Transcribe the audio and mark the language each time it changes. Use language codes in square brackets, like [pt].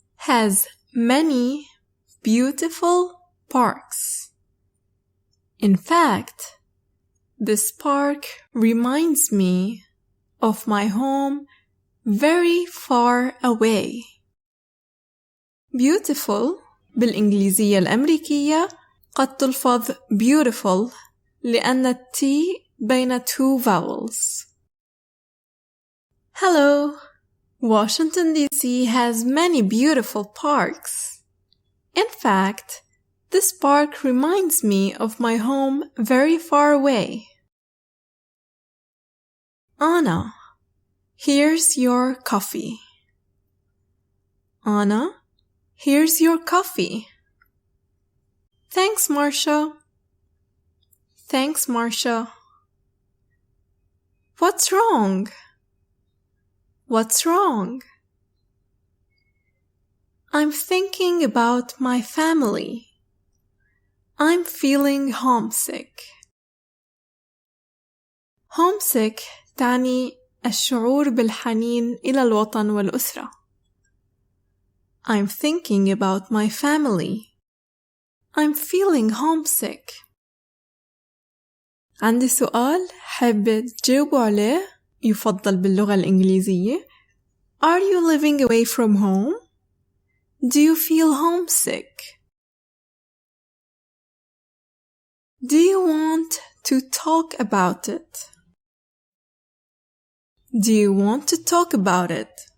[en] has many beautiful parks. In fact, this park reminds me of my home very far away. [ar] Beautiful بالإنجليزية الأمريكية قد تلفظ beautiful لأن التي بين [en] two vowels. Hello. Washington, D.C. has many beautiful parks. In fact, this park reminds me of my home very far away. Anna, here's your coffee. Anna, here's your coffee. Thanks, Marcia. Thanks, Marcia. What's wrong? What's wrong? I'm thinking about my family. I'm feeling homesick. [ar] Homesick تعني الشعور بالحنين إلى الوطن والأسرة. [en] I'm thinking about my family. I'm feeling homesick. [ar] عندي سؤال حابة تجاوبوا عليه، يفضل باللغة الإنجليزية. [en] Are you living away from home? Do you feel homesick? Do you want to talk about it? Do you want to talk about it?